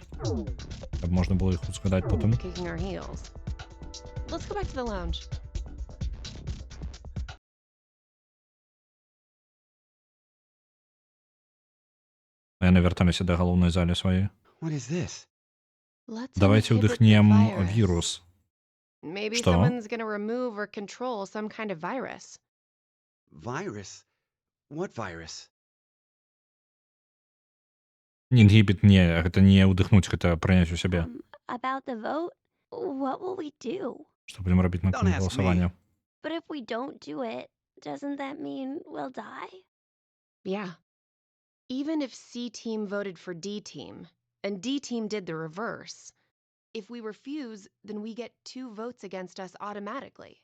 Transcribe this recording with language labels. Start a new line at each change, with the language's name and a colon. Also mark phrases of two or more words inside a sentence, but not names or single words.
Belarusian: Каб можна было іх узгадаць потым. Яны вярталіся да галоўнай залі сваёй.
Russian: Давайте вдыхнем вирус.
English: Maybe
Russian: Что?
English: someone's gonna remove or control some kind of virus. Virus? What virus?
Belarusian: Інгібіт не, гэта не ўдыхнуць, гэта прыняць у сябе.
English: About the vote? What will we do?
Belarusian: Што будзем рабіць на
English: Don't ask
Belarusian: галасаванне?
English: But if we don't do it, doesn't that mean we'll die? Yeah. Even if C team voted for D team, and D team did the reverse, if we refuse, then we get 2 votes against us automatically.